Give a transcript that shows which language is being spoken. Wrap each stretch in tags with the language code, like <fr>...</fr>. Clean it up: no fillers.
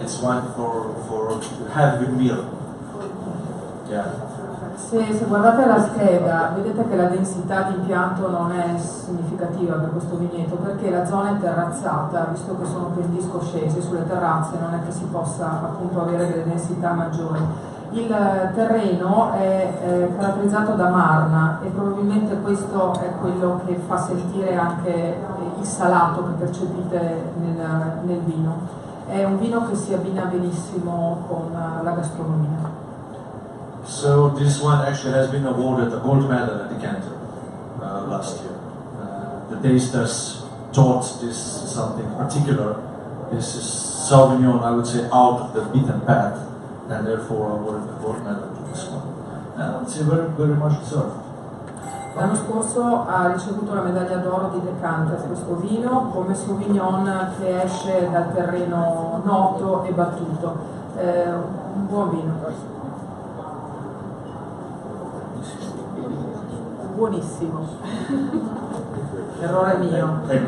<en>It's wine for have a good meal. Yeah.</en> <it>Se guardate la scheda vedete che la densità di impianto non è significativa per questo vigneto, perché la zona è terrazzata, visto che sono pendisco scesi sulle terrazze non è che si possa appunto avere delle densità maggiori. Il terreno è caratterizzato da marna e probabilmente questo è quello che fa sentire anche il salato che percepite nel vino. È un vino che si abbina benissimo con la gastronomia.</it> <en>So this one actually has been awarded a gold medal at Decanter last year. The tasters thought this is something particular. This is Sauvignon, I would say, out of the beaten path, and therefore awarded the gold medal to this one. And it's very, very much deserved.</en> <it>L'anno scorso ha ricevuto la medaglia d'oro di Decanter questo vino come Sauvignon che esce dal terreno noto e battuto. Un buon vino. Buonissimo. Errore mio.</it>